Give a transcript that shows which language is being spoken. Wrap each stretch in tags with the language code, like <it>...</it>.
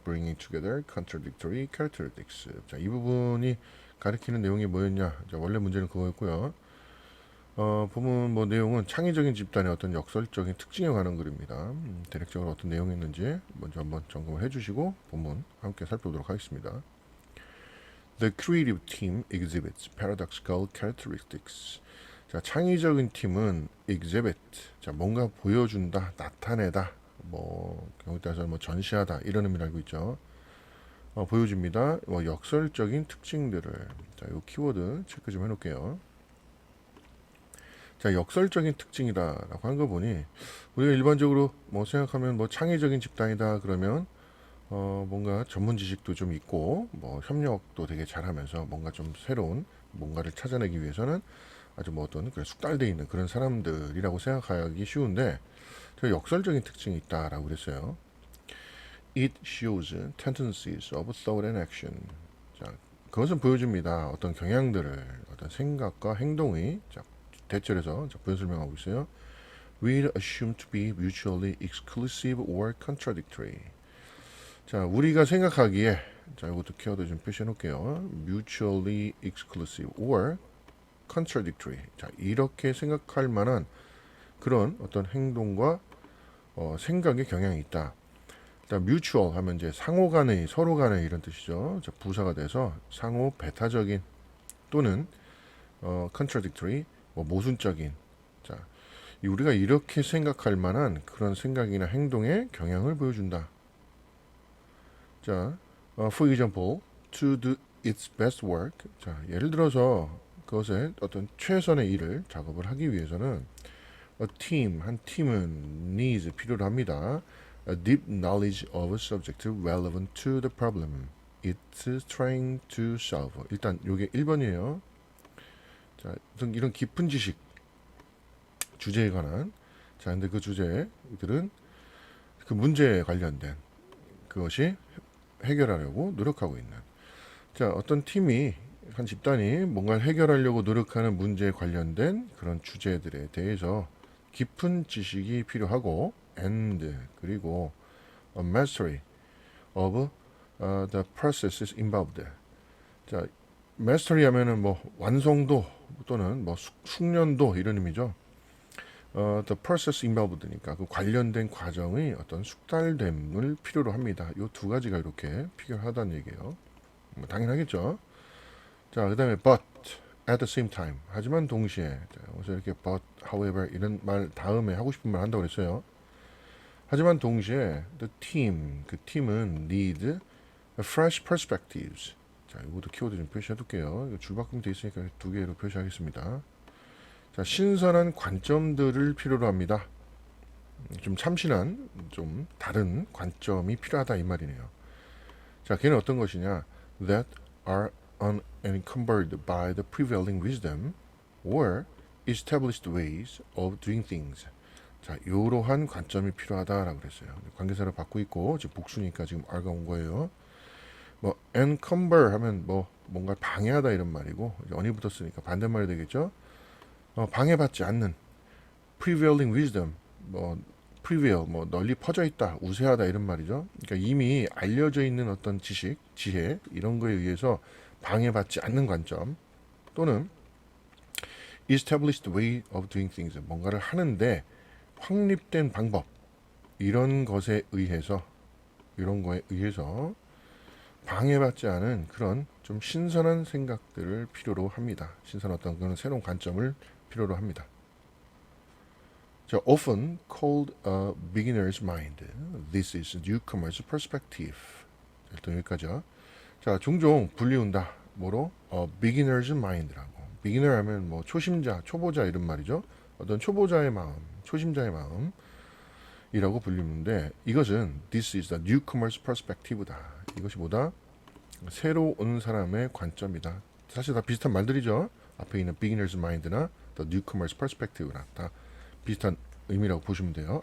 <en>Bringing together contradictory characteristics.</en> <ko>자, 이 부분이 가리키는 내용이 뭐였냐? 자, 원래 문제는 그거였고요. 부분 뭐 내용은 창의적인 집단의 어떤 역설적인 특징에 관한 글입니다. 대략적으로 어떤 내용이었는지 먼저 한번 점검을 해주시고 본문 함께 살펴보도록 하겠습니다.</ko> <en>The creative team exhibits paradoxical characteristics.</en> <ko>자, 창의적인 팀은 exhibit. 자, 뭔가 보여준다, 나타내다, 뭐 경우에 따라서 뭐 전시하다 이런 의미를 알고 있죠. 보여줍니다. 역설적인 특징들을 자, 이 키워드 체크 좀 해놓을게요. 자, 역설적인 특징이다라고 하는 거 보니 우리가 일반적으로 뭐 생각하면 뭐 창의적인 집단이다 그러면 뭔가 전문 지식도 좀 있고 뭐 협력도 되게 잘하면서 뭔가 좀 새로운 뭔가를 찾아내기 위해서는 아주 뭐 어떤 숙달되어 있는 그런 사람들이라고 생각하기 쉬운데 저 역설적인 특징이 있다라고 그랬어요.</ko> <en>It shows tendencies of thought and action.</en> <ko>자, 그것은 보여줍니다. 어떤 경향들을 어떤 생각과 행동이 자, 대절해서 부연 설명하고 있어요.</ko> <en>Will assume to be mutually exclusive or contradictory.</en> <ko>자, 우리가 생각하기에 자, 이것도 키워드 좀 표시해 놓을게요.</ko> <en>Mutually exclusive or contradictory.</en> <ko>자, 이렇게 생각할 만한 그런 어떤 행동과 생각의 경향이 있다. 일단 mutual 하면 이제 상호 간의 서로 간의 이런 뜻이죠. 자, 부사가 돼서 상호 배타적인 또는 contradictory 뭐 모순적인. 자, 우리가 이렇게 생각할 만한 그런 생각이나 행동의 경향을 보여준다.</ko> <en>자, for example, to do its best work.</en> <ko>자, 예를 들어서 그것의 어떤 최선의 일을 작업을 하기 위해서는</ko> <en>a team,</en> <ko>한 팀은</ko> <en>needs,</en> <ko>필요로 합니다.</ko> <en>A deep knowledge of a subject relevant to the problem it's trying to solve.</en> <ko>일단 요게 1번이에요. 자, 이런 깊은 지식, 주제에 관한. 자, 근데 그 주제들은 그 문제에 관련된 그것이 해결하려고 노력하고 있는. 자, 어떤 팀이 한 집단이 뭔가를 해결하려고 노력하는 문제에 관련된 그런 주제들에 대해서 깊은 지식이 필요하고</ko> <en>and</en> <ko>그리고</ko> <en>a mastery of the processes involved.</en> <ko>자, mastery 하면은 뭐 완성도 또는 뭐 숙련도 이런 의미죠.</ko> <en>the process involved</en> <ko>니까 그 관련된 과정의 어떤 숙달됨을 필요로 합니다. 이 두 가지가 이렇게 필요하다는 얘기예요. 뭐 당연하겠죠. 자, 그 다음에</ko> <en>but at the same time.</en> <ko>하지만 동시에. 자, 그래서 이렇게 but, however 이런 말 다음에 하고 싶은 말 한다고 그랬어요. 하지만 동시에</ko> <en>the team,</en> <ko>그 팀은</ko> <en>need a fresh perspectives.</en> <ko>자, 이것도 키워드 좀 표시해 둘게요. 이거 줄바꿈 돼 있으니까 두 개로 표시하겠습니다. 자, 신선한 관점들을 필요로 합니다. 좀 참신한, 좀 다른 관점이 필요하다 이 말이네요. 자, 걔는 어떤 것이냐?</ko> <en>That are unencumbered by the prevailing wisdom or established ways of doing things.</en> <ko>자, 이러한 관점이 필요하다라고 그랬어요. 관계사를 받고 있고 지금 복수니까 지금 R가 온 거예요. 뭐 encumber 하면 뭐 뭔가 방해하다 이런 말이고 on이 붙었으니까 반대말이 되겠죠. 방해받지 않는</ko> <en>prevailing wisdom</en> <ko>뭐 prevail 뭐 널리 퍼져 있다 우세하다 이런 말이죠. 그러니까 이미 알려져 있는 어떤 지식 지혜 이런 거에 의해서 방해받지 않는 관점 또는</ko> <en>established way of doing things</en> <ko>뭔가를 하는데 확립된 방법 이런 것에 의해서 이런 거에 의해서 방해받지 않은 그런 좀 신선한 생각들을 필요로 합니다. 신선한 어떤 그런 새로운 관점을 필요로 합니다.</ko> <en>자, often called a beginner's mind. This is newcomer's perspective.</en> <ko>일단 여기까지요. 자, 종종 불리운다. 뭐로? beginner's mind라고. beginner 하면 뭐 초심자, 초보자 이런 말이죠. 어떤 초보자의 마음, 초심자의 마음이라고 불리는데 이것은</ko> <en>this is the newcomer's perspective</en> <ko>다. 이것이 뭐다? 새로 온 사람의 관점이다. 사실 다 비슷한 말들이죠. 앞에 있는 beginner's mind나</ko> <en>the newcomer's perspective</en> <ko>나 다 비슷한 의미라고 보시면 돼요.</ko>